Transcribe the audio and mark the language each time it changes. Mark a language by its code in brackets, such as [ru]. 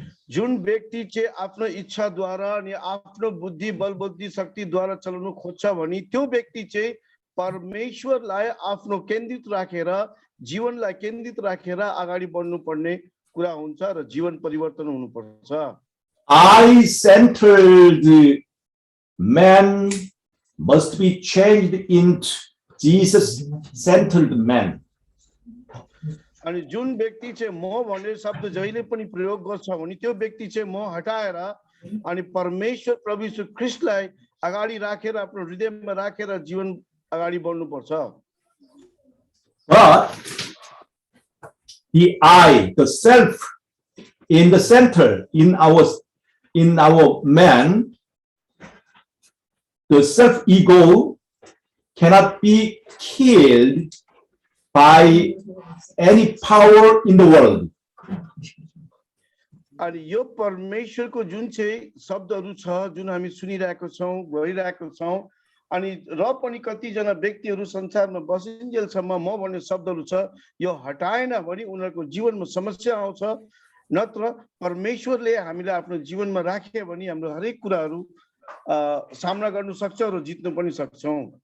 [ne] जुन व्यक्ति चाहिँ आफ्नो इच्छाद्वारा अनि आफ्नो बुद्धि बल बुद्धि शक्तिद्वारा चलाउन खोज्छ भने त्यो व्यक्ति चाहिँ परमेश्वरलाई आफ्नो केन्द्रित राखेर जीवनलाई केन्द्रित राखेर अगाडि बढ्नु पर्ने कुरा हुन्छ र जीवन परिवर्तन हुनुपर्छ। [en] I-centered man must be changed into Jesus-centered man. [ne] अनि जुन व्यक्ति चाहिँ म भन्ने शब्द जहिले पनि प्रयोग गर्छ भने त्यो व्यक्ति चाहिँ म हटाएर अनि परमेश्वर प्रभु यीशु ख्रीष्टलाई अगाडि राखेर आफ्नो हृदयमा राखेर जीवन अगाडि बढ्नु पर्छ। [en] But the I, the self, in the center in our man, the self-ego cannot be killed by any power in the world. [ne] अनि यो परमेश्वरको जुन चाहिँ शब्दहरू छ जुन हामी सुनिरहेको छौं गरिरहेको छौं अनि र पनि कति जना व्यक्तिहरू संसारमा बसिन्जेलसम्म म भन्ने शब्दहरू छ यो हटाएन भने उनीहरुको जीवनमा समस्या आउँछ नत्र परमेश्वरले हामीलाई आफ्नो जीवनमा राखे भने हाम्रो हरेक कुराहरू सामना गर्न सक्छ र जित्न पनि सक्छौं।